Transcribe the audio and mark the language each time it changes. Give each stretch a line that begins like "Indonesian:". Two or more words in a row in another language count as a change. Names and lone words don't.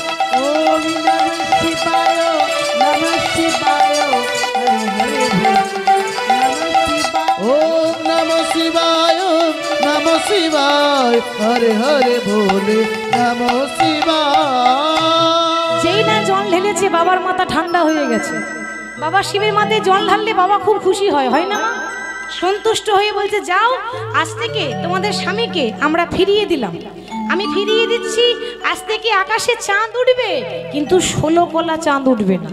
Sanskrit: ओम नमः शिवाय नमः शिवाय, हर हर भोले नमः शिवाय। ओम नमः शिवाय नमः शिवाय, हरे हरे भोले नमः शिवाय।
Bangla: যেই না জল ঢেলেছে বাবার মাথা ঠান্ডা হয়ে গেছে। বাবা শিবের মাথায় জল ঢাললে বাবা খুব খুশি হয়, হয় না মা? সন্তুষ্ট হয়ে বলছে যাও, আজ থেকে তোমাদের স্বামীকে আমরা ফিরিয়ে দিলাম। আমি ফিরিয়ে দিচ্ছি, আজ থেকে আকাশে চাঁদ উঠবে, কিন্তু 16 কলা চাঁদ উঠবে না।